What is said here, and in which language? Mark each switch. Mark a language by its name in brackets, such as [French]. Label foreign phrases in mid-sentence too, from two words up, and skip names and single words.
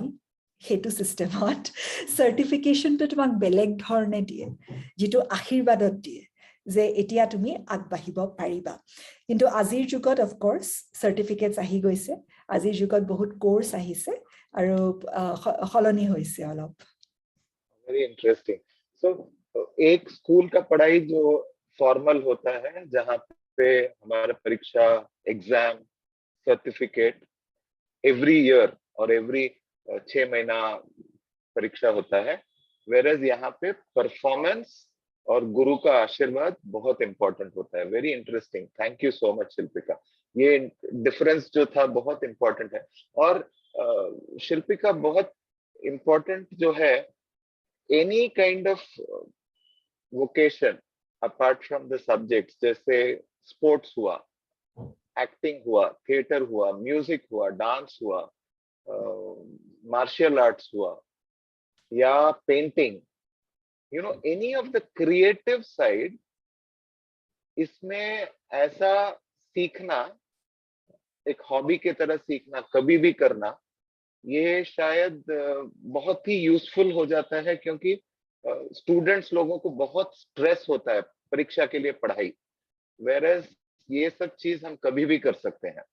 [Assamese] সেইটো চিষ্টেমত চাৰ্টিফিকেশ্যনটো তোমাক বেলেগ ধৰণে দিয়ে, যিটো আশীৰ্বাদত দিয়ে যে এতিয়া তুমি আগবাঢ়িব পাৰিবা। কিন্তু আজিৰ যুগত [English] of course certificates [Assamese] আহি গৈছে, আজিৰ যুগত বহুত কোৰ্চ আহিছে আৰু সলনি হৈছে অলপ। [English] very interesting. [Hindi] सो एक स्कूल का पढ़ाई जो फॉर्मल होता है, जहाँ पे हमारा परीक्षा, एग्जाम, सर्टिफिकेट [English] every year [Hindi] और एवरी 6 महीना परीक्षा होता है, वेरएज यहाँ पे परफॉर्मेंस और गुरु का आशीर्वाद बहुत इंपॉर्टेंट होता है। [English] very interesting, thank you so much [Hindi] शिल्पिका। ये डिफरेंस जो था बहुत इंपॉर्टेंट है। और शिल्पिका बहुत इंपॉर्टेंट जो है, [English] any kind of vocation apart from the subjects, [Hindi] जैसे स्पोर्ट्स हुआ, एक्टिंग हुआ, थिएटर हुआ, म्यूजिक हुआ, डांस हुआ, [English] martial arts [Hindi] हुआ या पेंटिंग, [English] any of the creative side, [Hindi] इसमें ऐसा सीखना, एक हॉबी की तरह सीखना, कभी भी करना, ये शायद बहुत ही यूजफुल हो जाता है, क्योंकि स्टूडेंट्स लोगों को बहुत स्ट्रेस होता है परीक्षा के लिए पढ़ाई, वेरएज ये सब चीज हम कभी भी कर सकते हैं।